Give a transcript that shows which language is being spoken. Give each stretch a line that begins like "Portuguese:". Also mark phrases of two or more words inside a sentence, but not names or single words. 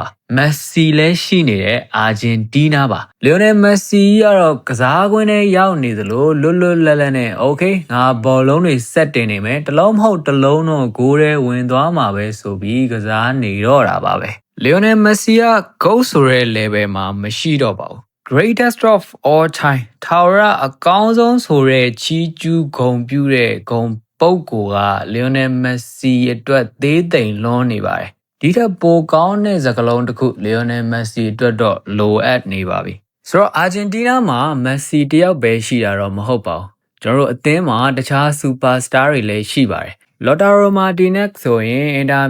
Burmese: မက်ဆီလည်းရှိနေတဲ့အာဂျင်တီးနားပါလီယိုနယ်မက်ဆီကတော့ကစားကွင်းထဲရောက်နေသလိုလွတ်လွတ်လပ်လပ်နဲ့โอเคငါဘောလုံးတွေဆက်တင်နေမယ်တလုံးမဟုတ်တ လုံးတော့ဂိုးထဲဝင်သွားမှာပဲဆိုပြီးကစားနေတော့တာပါပဲလီယိုနယ်မက်ဆီက GOAT ဆိုတဲ့ level မှာမရှိတော့ပါဘူး
English: Greatest of all time
Burmese: ထာဝရအကောင်းဆုံးဆိုတဲ့ချီးကျူးဂုဏ်ပြုတဲ့ဂုဏ်ပုဂ္ဂိုလ်ကလီယိုနယ်မက်ဆီအတွက်သေးသိမ်လွန်းနေပါတယ်ဒီထက်ပိုကောင်းတဲ့စကားလုံးတစ်ခုလီယိုနယ်မက်ဆီအတွက်တော့လိုအပ်နေပါပြီဆိုတော့အာဂျင်တီးနားမှာမက်ဆီတယောက်ပဲရှိတာတော့မဟုတ်ပါဘူးကျွန်တော်တို့အသင်းမှာတခြားစူပါစတာတွေလည်းရှိပါတယ်လော်တာရိုမာတီနက်ဆိုရင်အင်တာ